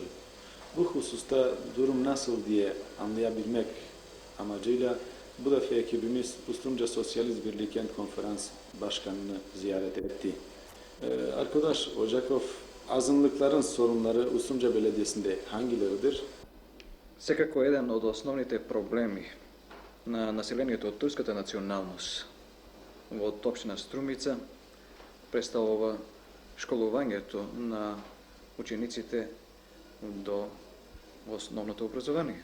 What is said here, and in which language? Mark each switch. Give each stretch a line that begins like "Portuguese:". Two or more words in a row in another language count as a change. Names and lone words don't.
Turkish: Bu hususta durum nasıl diye anlayabilmek amacıyla bu defa ekibimiz Ustumca Sosyalist Birliği Kent Konferans Başkanı'nı ziyaret etti. Arkadaş Ocakov, azınlıkların sorunları Ustumca Belediyesi'nde hangileridir?
Macedonian: Секако еден од основните проблеми на населението од турската националност во општина Струмица представува школувањето на учениците до основното образование.